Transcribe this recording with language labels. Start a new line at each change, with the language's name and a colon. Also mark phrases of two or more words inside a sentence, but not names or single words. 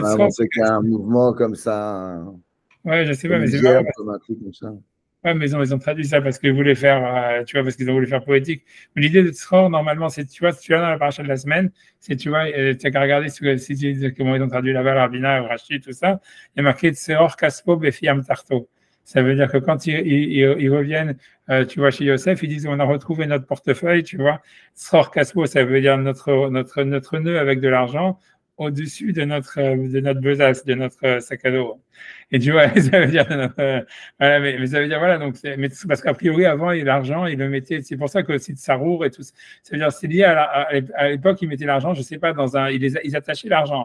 French: tzchor, c'est un mouvement comme ça. Ouais, je sais pas, mais c'est pas. Comme un truc comme ça. Ouais, mais ils ont traduit ça parce qu'ils voulaient faire, tu vois, parce qu'ils ont voulu faire poétique. Mais l'idée de tzchor, normalement, c'est, tu vois, si tu vas dans la paracha de la semaine, c'est, tu vois, tu n'as qu'à regarder comment ils ont traduit la Rabina, Rashi, tout ça. Il y a marqué
Hebrew: צרור כספו בפי אמתחתו.
French: Ça veut dire que quand ils reviennent, tu vois, chez Yosef, ils disent, on a retrouvé notre portefeuille, tu vois.
Hebrew: צרור כספו,
French: ça veut dire notre nœud avec de l'argent au-dessus de notre besace, de notre sac à dos. Et tu vois, ça veut dire, voilà, mais ça veut dire, voilà, donc, parce qu'a priori, avant, l'argent, il le mettait, c'est pour ça que c'est de Sarour et tout, ça veut dire, c'est lié à l'époque, ils mettaient l'argent, je sais pas, ils attachaient l'argent.